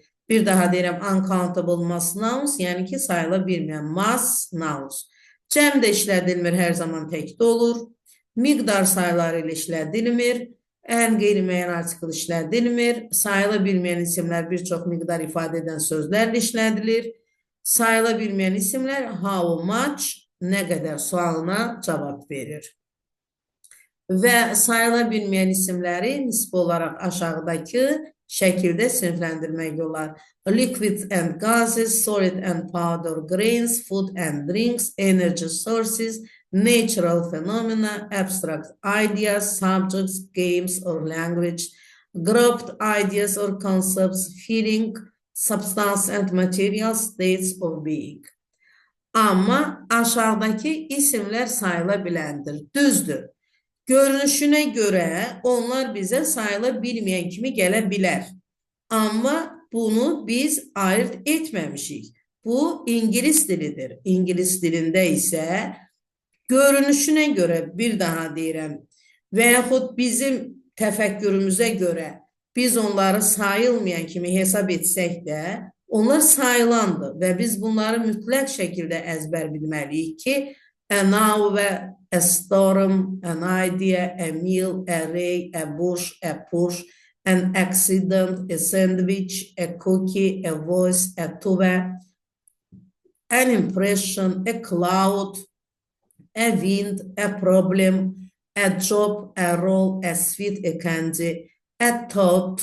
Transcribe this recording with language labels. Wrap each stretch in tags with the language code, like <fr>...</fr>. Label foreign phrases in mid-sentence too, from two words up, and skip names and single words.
<az>Bir daha deyirəm,</az> <en>uncountable mass nouns,</en> <az>yəni ki, sayıla bilməyən</az> <en>mass nouns.</en> <az>Cəmdə işlədilmir, hər zaman təkdə olur. Miqdar sayıları ilə işlədilmir. Ən qeyri-müəyyən artikl işlədilmir. Sayıla bilməyən isimlər bir çox miqdar ifadə edən sözlərlə işlədilir. Sayıla bilməyən isimlər</az> <en>how much,</en> <az>nə qədər sualına cavab verir. Və sayıla bilməyən isimləri nisbi olaraq aşağıdakı şəkildə sinifləndirmək olar.</az> <en>Liquid and gases, solid and powder grains, food and drinks, energy sources, natural phenomena, abstract ideas, subjects, games or language, grouped ideas or concepts, feeling, substance and material states of being.</en> <az>Amma aşağıdakı isimlər sayıla biləndir. Düzdür. Görünüşünə görə onlar bizə sayıla bilməyən kimi gələ bilər. Amma bunu biz ayırt etməmişik. Bu ingilis dilidir. İngilis dilində isə görünüşünə görə bir daha deyirəm və yaxud bizim təfəkkürümüzə görə biz onları sayılmayan kimi hesab etsək də onlar sayılandır və biz bunları mütləq şəkildə əzbər bilməliyik ki,</az> <en>a nave, a storm, an idea, a meal, a ray, a bush, a push, an accident, a sandwich, a cookie, a voice, a tuba, an impression, a cloud, a wind, a problem, a job, a role, a sweet, a candy, a thought,</en>